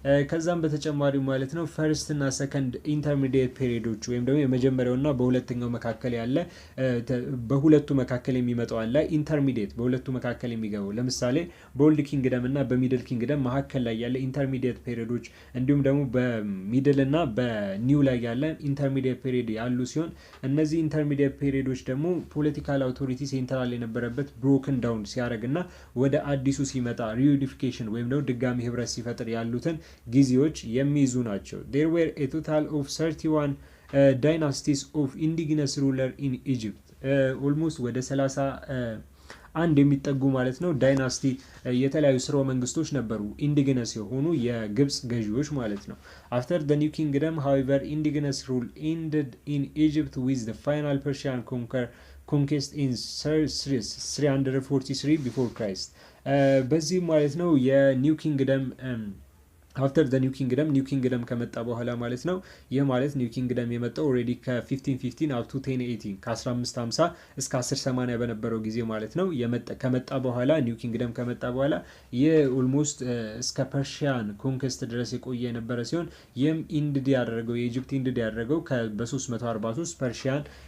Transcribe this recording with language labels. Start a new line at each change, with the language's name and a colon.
Amharic: ከዛም በተጨማሪ ማለት ነው ፈርስት እና ሰከንድ ኢንተርሚዲየት ፔሪዮዶች ወይም ደግሞ የመጀመሪያውና በሁለተኛው መካከል ያለ በሁለቱ መካከል የሚመጣው አለ ኢንተርሚዲየት በሁለቱ መካከል የሚገባው ለምሳሌ በኦልድ ኪንግደም እና በሚድል ኪንግደም መካከል ላይ ያለ ኢንተርሚዲየት ፔሪዮዶች እንዲሁም ደግሞ በሚድል እና በኒው ላይ ያለ ኢንተርሚዲየት ፔሪዮድ ያሉ ሲሆን እነዚህ ኢንተርሚዲየት ፔሪዮዶች ደግሞ ፖለቲካል አውቶሪቲ ሴንትራል የነበረበት ብሮክን ዳውን ሲያደርግና ወደ አዲሱ ሲመጣ ሪዩኒፊኬሽን ወይም ደግሞ ድጋሚ ህብረት ሲፈጥር ያሉትን ጊዜዎች የሚይዙ ናቸው።
English: there were a total of 31 dynasties of indigenous ruler in Egypt. almost
Amharic: ወደ 31 የሚጠጉ ማለት ነው ዳይናስቲ የተለያዩ ስርወ መንግስቶች ነበሩ ኢንዲጂነስ የሆኑ የግብጽ ገዢዎች ማለት ነው።
English: after the new kingdom however indigenous rule ended in Egypt with the final Persian conquest in 343 before Christ.
Amharic: በዚህ ማለት ነው የኒው ኪንግደም አፍተር ዘ ኒው ኪንግደም ከመጣ በኋላ ማለት ነው። ይህ ማለት ኒው ኪንግደም የመጣው ኦልሬዲ ከ1515 አፕ ቱ 1080 ከ1550 እስከ 1080 በነበረው ጊዜ ማለት ነው ከመጣ በኋላ ኒው ኪንግደም ከመጣ በኋላ ይህ ኦልሞስት እስከ ፐርሺያን ኮንኩስት ድረስ የቆየ የነበረ ሲሆን ይህም ኢንድድ ያደረገው የኢጂፕት ኢንድድ ያደረገው በ343 ፐርሺያን